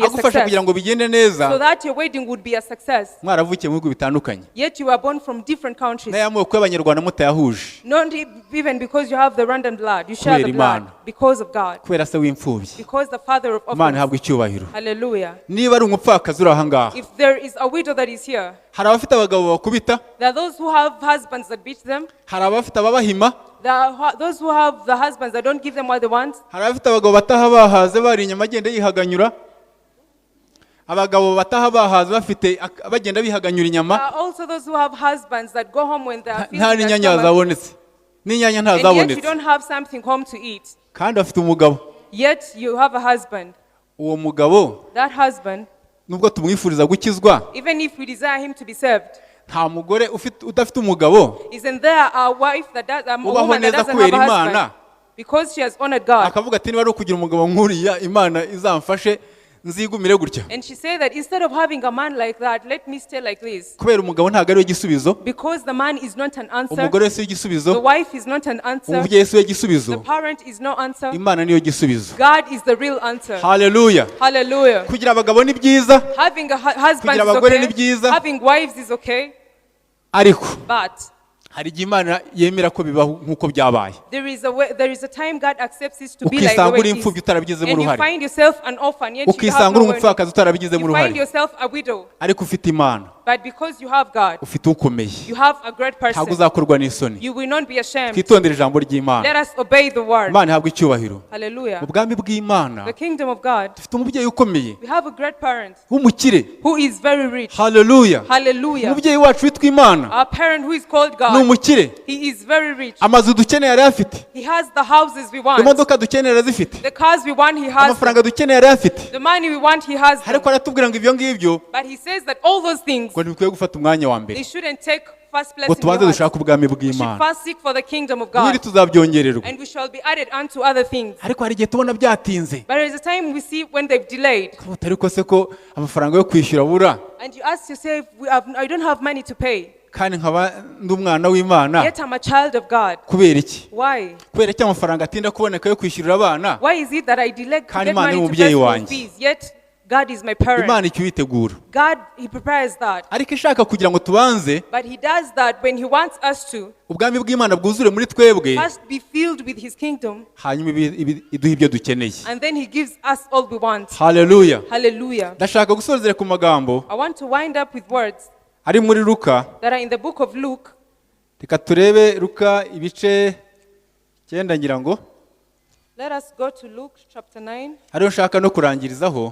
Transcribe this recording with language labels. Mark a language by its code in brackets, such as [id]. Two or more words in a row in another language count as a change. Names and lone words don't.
[rw] agufasha kugira success. ngo bigende neza. [en] So that your wedding would be a success. [rw] Mwaravukiye mu bihugu bitandukanye, [en] Yet you were born from different countries. [rw] n'aya moko y'Abanyarwanda mutayahuje, [en] Not even because you have the Rwandan blood. You share the [rw] Kubera [en] blood [rw] Imana. [en] because of God. [rw] kubera se w'imfubyi. [en] Because the father of [rw] Imana [en] orphans. [rw] ihabwa icyubahiro. [en] Hallelujah. [rw] Niba ari umupfakazi uri aha ngaha, [en] If there is a widow that is here, [rw] hari abafite abagabo bakubita, [en] there are those who have husbands that beat them. [rw] hari abafite ababahima, [en] There are those who have the husbands that don't give them what they want. [rw] hari abafite abagabo bataha bahaze bari inyama agenda yihaganyura, abagabo bataha bahaze bafite bagenda bihaganyura [en] There [rw] inyama, [en] are also those who have husbands that go home when they are [rw] nta [en] feeling their [rw] n'inyanya [en] stomach, [rw] zabonetse, n'inyanya [en] and yet you [rw] ntazabonetse, [en] don't have something home to eat. [rw] kandi afite umugabo. [en] Yet you have a husband. [rw] Uwo mugabo [en] That husband, [rw] nubwo tumwifuriza gukizwa, [en] even if we desire him to be saved, [rw] nta mugore udafite umugabo [en] isn't there a wife that does, a [rw] ubaho [en] woman that [rw] neza [en] doesn't have [rw] kubera [en] a [rw] Imana, [en] husband because she has honored God? [rw] akavuga ati niba ari ukugira umugabo nk'uriya Imana izamfashe nzigumire gutya, [en] And she said that instead of having a man like that, let me stay like this. [rw] kubera umugabo ntabwo ariwe gisubizo, [en] Because the man is not an answer, [rw] umugore si [en] the [rw] igisubizo, [en] wife is not an answer, [rw] umubyeyi si we [en] the [rw] gisubizo, [en] parent is no answer. [rw] Imana niyo gisubizo. [en] God is the real answer. [rw] Haleluya. [en] Hallelujah. [rw] Kugira abagabo ni byiza, [en] Having a husband [rw] Kugira [en] is [rw] abagore ni [en] okay. [rw] byiza. [en] Having wives is okay. [rw] ariko [en] But [rw] hari igihe Imana yemera ko bibaho nk'uko byabaye, [en] there is a time God accepts it to be like the [rw] ukisanga [en] way [rw] uri [en] it [rw] imfubyi [en] is. [rw] utarabigizemo [en] And you [rw] uruhare, [en] find yourself an orphan, yet you have [rw] ukisanga uri [en] no money. [rw] umupfakazi utarabigizemo [en] You find [rw] uruhare, [en] yourself a widow. [rw] ariko ufite Imana, [en] But because you have God, [rw] ufite ukomeye, [en] you have a great [rw] ntabwo [en] person. [rw] uzakorwa n'isoni. [en] You will not be ashamed. [rw] Twitondere ijambo ry'Imana. [en] Let us obey the word. [rw] Imana ihabwa icyubahiro. [en] Hallelujah. [rw] Mu bwami bw'Imana [en] The kingdom of God. [rw] dufite umubyeyi ukomeye [en] We have a great parent [rw] w'umukire. [en] who is very rich. [rw] Haleluya. [en] Hallelujah. [rw] Umubyeyi wacu witwa Imana [en] Our parent who is called [rw] ni [en] God. [rw] umukire, [en] He is very rich. [rw] amazu dukeneye yari afite, [en] He has the houses we want. [rw] imodoka dukeneye arazifite, [en] The cars we want, he has [rw] amafaranga [en] them. [rw] dukeneye yari afite, [en] The money we want, he has them. [rw] ariko aratubwira ngo ibyo ngibyo [en] But he says that all those things, [rw] ngo ntibikwiye gufata umwanya wa mbere, [en] they shouldn't take first place [rw] ngo [en] in [rw] tubanze [en] your heart. [rw] dushake ubwami [en] We should [rw] bw'Imana, [en] first seek for the kingdom of [rw] ubundi [en] God. [rw] tuzabyongererwa. [en] And we shall be added unto other things. [rw] Ariko hari igihe tubona byatinze, [en] But there is a time we see when they've delayed. [rw] ariko se ko amafaranga yo kwishyura abura, [en] And you ask yourself, I don't have money to pay. [rw] kandi nkaba ndi umwana w'Imana. [en] yet I'm a child of God. [rw] Kubera iki? [en] Why? [rw] Kubera iki amafaranga atinda kuboneka yo kwishyurira abana? [en] Why is it that I delay to [rw] Kandi [en] get [rw] Imana ni [en] money to pay [rw] umubyeyi [en] school [rw] wanjye. [en] fees, yet God is my parent? [rw] Imana icyo yitegura. [en] God, He prepares that. [rw] Ariko ishaka kugira ngo tubanze [en] But He does that when He wants us to [rw] ubwami bw'Imana bwuzure muri twebwe, [en] first be filled with His kingdom, [rw] hanyuma iduha ibyo dukeneye. [en] and then He gives us all we want. [rw] Haleluya. [en] Hallelujah. [rw] Ndashaka gusorezera ku magambo [en] I want to wind up with words [rw] ari muri Luka. [en] that are in the book of Luke. [rw] Reka turebe Luka ibice 9 ngira ngo. [en] Let us go to Luke chapter 9. [rw] Ariyo nshaka no kurangirizaho,